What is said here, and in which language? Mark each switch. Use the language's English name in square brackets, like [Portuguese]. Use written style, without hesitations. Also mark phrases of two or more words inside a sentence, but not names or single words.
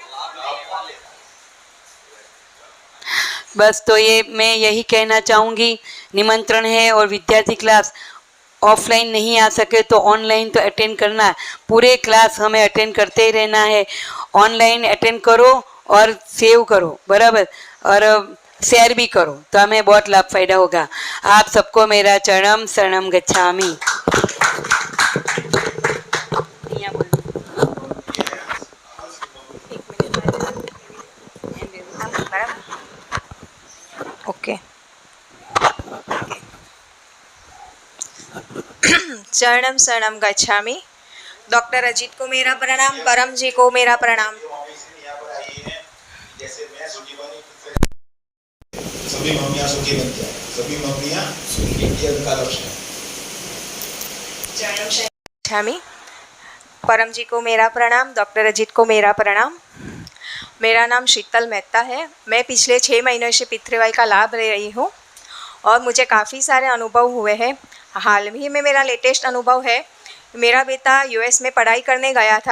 [Hindi] बस तो ये मैं यही कहना चाहूँगी, निमंत्रण है और विद्यार्थी क्लास ऑफलाइन नहीं आ सके तो ऑनलाइन तो अटेंड करना है। पूरे क्लास हमें अटेंड करते ही रहना है। ऑनलाइन अटेंड करो और सेव करो, बराबर, और शेयर भी करो तो हमें बहुत लाभ फायदा होगा। आप सबको मेरा [Sanskrit] चरणम शरणम गच्छामि। [Hindi] ओके। [Sanskrit] चरणम शरणम गच्छामि। [Hindi] डॉक्टर अजीत को मेरा प्रणाम, परम जी को मेरा प्रणाम। जैसे मैं सुखी बनी, सभी मम्मियाँ सुखी बन जाए, सभी मम्मियाँ सुखी, ये उनका लक्ष्य है। [Sanskrit] चरणम शरणम गच्छामि। [Hindi] परम जी को मेरा प्रणाम, डॉक्टर अजीत को मेरा प्रणाम। मेरा नाम शीतल मेहता है। मैं पिछले 6 महीनों से पितृवाई का लाभ ले रही हूँ और मुझे काफ़ी सारे अनुभव हुए हैं। हाल ही में मेरा लेटेस्ट अनुभव है, मेरा बेटा यूएस में पढ़ाई करने गया था।